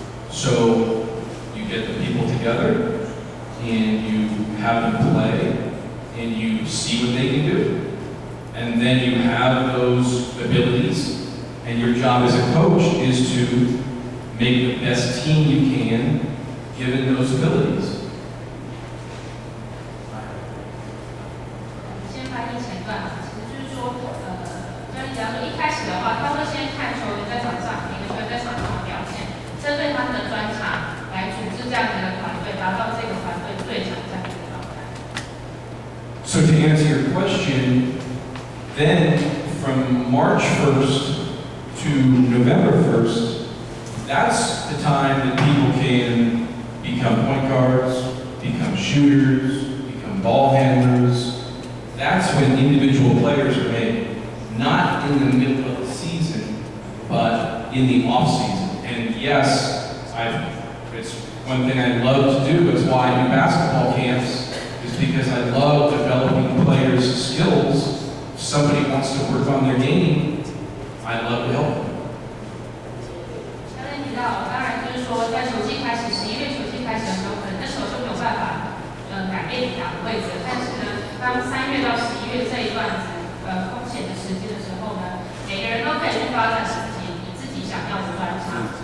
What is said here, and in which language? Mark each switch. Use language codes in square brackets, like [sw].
[en] So you get the people together and you have them play and you see what they can do. And then you have those abilities and your job as a coach is to make the best team you can given those abilities. [zh] 先翻译前段，其实就是说，教练假如说一开始的话，他会先看球员在场上，每个球员在场上的表现，针对他们的专长来组织这样的一个团队，达到这个团队最强这样的一个状态。 [en] So to answer your question, then from March 1st to November 1st, that's the time that people can become point guards, become shooters, become ball handlers. That's when individual players are made, not in the middle of the season, but in the off season. And yes, it's one thing I love to do. It's why I do basketball camps, is because I love developing players' skills. If somebody wants to work on their game, I love to help them. [zh] 刚才提到，当然就是说，在球季开始，11月球季开始的时候，可能那时候就没有办法，改变你打的位置。但是呢，当3月到11月这一段子，空闲的时间的时候呢，每个人都可以去发展你自己想要的专长。